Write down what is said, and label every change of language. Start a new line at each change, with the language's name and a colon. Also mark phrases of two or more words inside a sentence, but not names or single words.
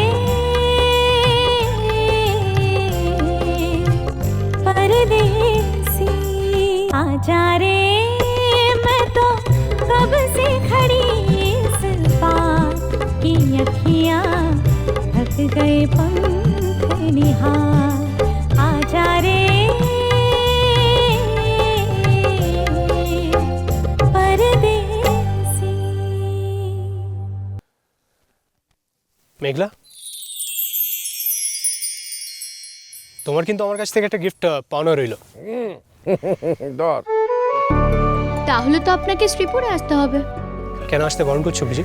Hindi: परदेसी आजा रे मैं तो कब से खड़ी इस पार की अखियाँ थक गए पंख निहार आजा रे परदेसी।
Bangla: মেঘলা, তোমার কিন্তু আমার কাছ থেকে একটা গিফট পাওনা রইল। ধর। তাহলে তো আপনাকে শ্রীপুরে আসতে হবে। কেন আসতে বারণ করছো বুঝি?